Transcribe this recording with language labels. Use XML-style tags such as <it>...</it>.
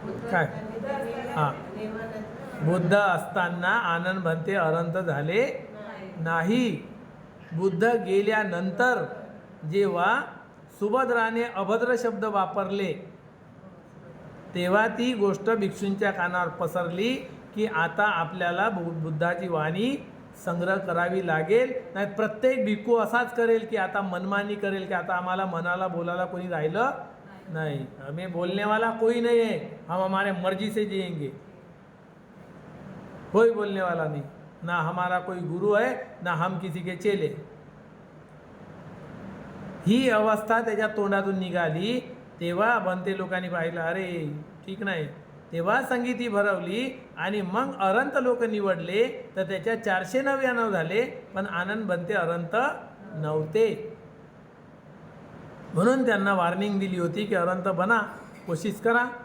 <mr>काय? हां, बुद्ध असताना आनंद भंते अरंत झाले नाही. बुद्ध गेल्यानंतर जेव्हा सुभद्राने अभद्र शब्द वापरले तेव्हा ती गोष्ट भिक्षूंच्या कानावर पसरली की आता आपल्याला बुद्धाची वाणी संग्रह करावी लागेल. नाही प्रत्येक भिक्खू असाच करेल की आता मनमानी करेल की आता आम्हाला मनाला बोलायला कोणी राहिलं नहीं,</mr> <hi>हमें बोलने वाला कोई नहीं है, हम हमारे मर्जी से जिएंगे. कोई बोलने वाला नहीं, ना हमारा कोई गुरु है ना हम किसी के चेले.</hi> <mr>ही अवस्था त्याच्या तोंडातून निघाली तेव्हा बनते लोकांनी पाहिलं अरे ठीक नाही. तेव्हा संगीती भरवली आणि मग अरंत लोक निवडले तर त्याच्या 499 झाले. पण आनंद बनते अरंत नव्हते. म्हणून त्यांना वॉर्निंग दिली होती की अरंत बना, कोशिश करा.</mr>